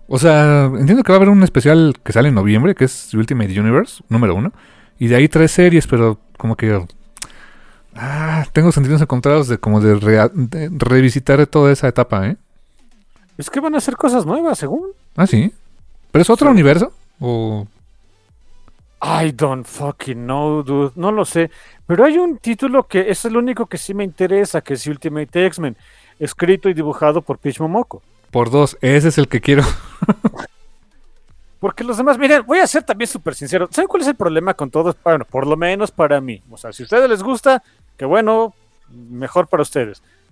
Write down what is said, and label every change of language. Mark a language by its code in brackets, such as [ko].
[es] O sea, entiendo que va a haber un especial que sale en noviembre, que es Ultimate Universe, número uno. Y de ahí tres series, pero como que. Tengo sentimientos encontrados de como de revisitar toda esa etapa, ¿eh? Es que van a hacer cosas nuevas, según. Ah, sí. ¿Pero es otro universo? ¿O? [en] I don't fucking know, dude. [es] No lo sé. Pero hay un título que es el único que sí me interesa, que es Ultimate X-Men, escrito y dibujado por Peach Momoko. Por dos, ese es el que quiero. Porque los demás, miren, voy a ser también súper sincero. ¿Saben cuál es el problema con todos? Bueno, por lo menos para mí. O sea, si a ustedes les gusta, que bueno, mejor para ustedes.